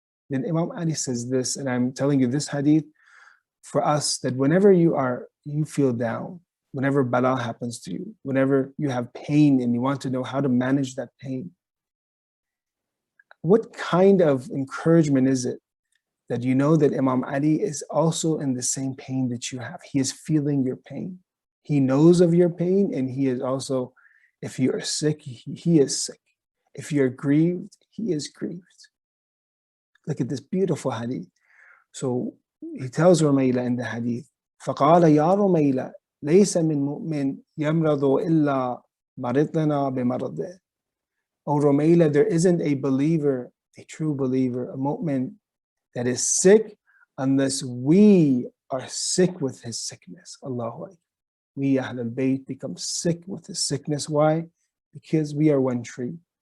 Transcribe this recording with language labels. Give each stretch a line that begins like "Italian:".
English: Then Imam Ali says this, and I'm telling you this hadith for us, that whenever you feel down, whenever bala happens to you, whenever you have pain and you want to know how to manage that pain, what kind of encouragement is it that you know that Imam Ali is also in the same pain that you have? He is feeling your pain. He knows of your pain, and he is also, if you are sick, he is sick. If you're grieved, he is grieved. Look at this beautiful hadith. So he tells Rumayla in the hadith,
Arabic: فَقَالَ يَا رُمَيْلَ لَيْسَ مِن مُؤْمِن يَمْرَضُ إِلَّا مَرِضْنَا بِمَرْضِهِ.
English: O Rumayla, there isn't a believer, a true believer, a mu'min that is sick unless we are sick with his sickness. Allahu Akbar. We Ahlul Bayt become sick with his sickness. Why? Because we are one tree.